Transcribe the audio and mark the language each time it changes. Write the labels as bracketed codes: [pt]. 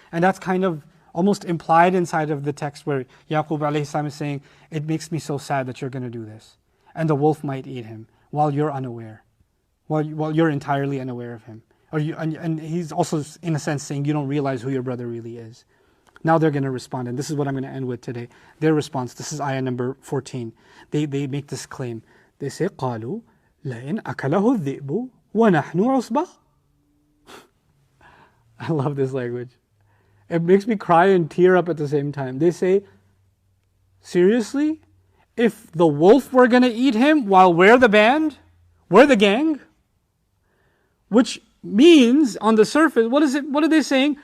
[en] And that's kind of almost implied inside of the text where Yaqub alayhi salam is saying, it makes me so sad that you're going to do this. And the wolf might eat him while you're unaware, while you're entirely unaware of him. And he's also, in a sense, saying you don't realize who your brother really is. Now they're going to respond, and this is what I'm going to end with today. Their response, this is ayah number 14. They make this claim. They say, [ar] قَالُوا لَإِنْ أَكَلَهُ الذِّئْبُ وَنَحْنُ عُصْبَةٌ. [en] I love this language. It makes me cry and tear up at the same time. They say, seriously? If the wolf were going to eat him while we're the band, we're the gang? Which means, on the surface, what are they saying?